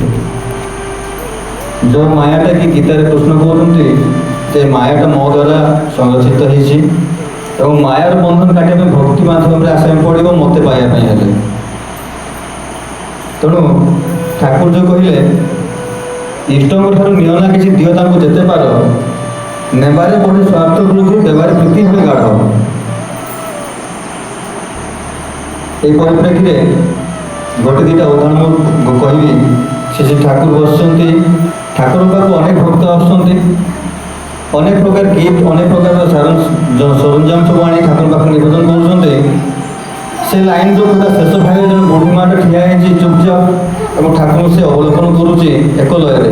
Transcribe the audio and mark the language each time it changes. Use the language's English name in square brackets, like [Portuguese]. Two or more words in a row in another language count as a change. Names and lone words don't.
[Odia] ଯେଉଁ ମାୟାଟା କି ଗୀତାରେ କୃଷ୍ଣ କହୁଛନ୍ତି ଯେ ମାୟାଟା ମୋ ଦ୍ୱାରା ସଂରକ୍ଷିତ ହେଇଛି ଏବଂ ମାୟାର ବନ୍ଧନ କାଟିବା ପାଇଁ ଭକ୍ତି ମାଧ୍ୟମରେ ଆସିବାକୁ ପଡ଼ିବ ମୋତେ ପାଇବା ପାଇଁ ହେଲେ। ତେଣୁ ଠାକୁର ଯେଉଁ କହିଲେ ଇଷ୍ଟଙ୍କ ଠାରୁ ନିଅ ନା କିଛି ଦିଅ ତାଙ୍କୁ ଯେତେ ପାର, ନେବାରେ ବଢ଼େ ସ୍ୱାର୍ଥ ବୃଦ୍ଧି ଦେବାରେ ପ୍ରୀତି ହୁଏ ଗାଢ଼। ଏଇ ପରିପ୍ରେକ୍ଷୀରେ ଗୋଟେ ଦୁଇଟା ଉଦାହରଣ ମୁଁ କହିବି। ସେ ଠାକୁର ବସିଛନ୍ତି, ଠାକୁର ପାଖକୁ ଅନେକ ଭକ୍ତ ଆସୁଛନ୍ତି, ଅନେକ ପ୍ରକାର ଗିଫ୍ଟ ଅନେକ ପ୍ରକାର ସରଞ୍ଜାମ ସବୁ ଆଣି ଠାକୁର ପାଖକୁ ନିବେଦନ କରୁଛନ୍ତି। ସେ ଲାଇନ୍ ଯେଉଁ ପୁରା ଶେଷ ଭାଗରେ ଜଣେ ବୁଢ଼ୀ ମାଆଟା ଠିଆ ହେଇଛି ଚୁପଚାପ ଏବଂ ଠାକୁରଙ୍କୁ ସେ ଅବଲୋକନ କରୁଛି ଏକ ଲୟରେ।